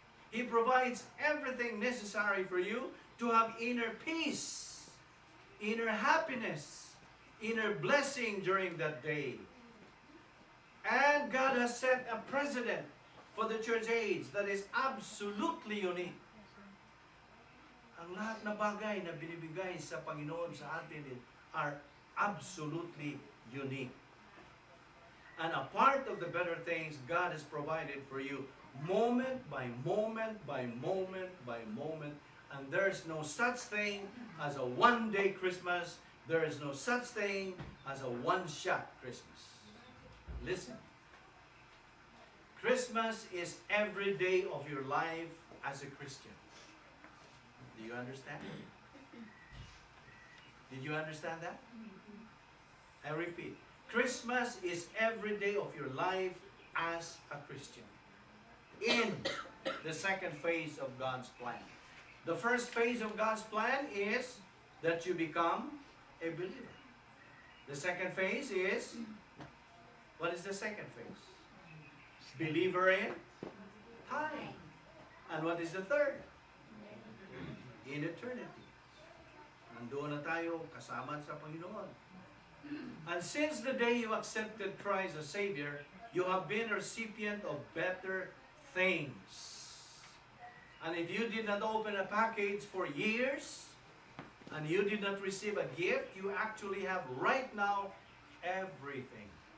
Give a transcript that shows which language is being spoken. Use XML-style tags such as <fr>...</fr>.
<en>He provides everything necessary for you to have inner peace, inner happiness, inner blessing during that day. And God has set a precedent for the church age that is absolutely unique.</en> <tl>Ang lahat na bagay na binibigay sa Panginoon sa atin</tl> <en>are absolutely unique. And a part of the better things God has provided for you, moment by moment by moment by moment. And there's no such thing as a one-day Christmas. There is no such thing as a one-shot Christmas. Listen. Christmas is every day of your life as a Christian. Do you understand? Did you understand that? I repeat. Christmas is every day of your life as a Christian. In the second phase of God's plan. The first phase of God's plan is that you become a believer. The second phase is, what is the second phase? Believer in time. And what is the third? In eternity.</en> <tl>Nandoon na tayo kasama sa Panginoon.</tl> <en>And since the day you accepted Christ as Savior, you have been a recipient of better things. And if you did not open a package for years, and you did not receive a gift, you actually have right now everything.</en>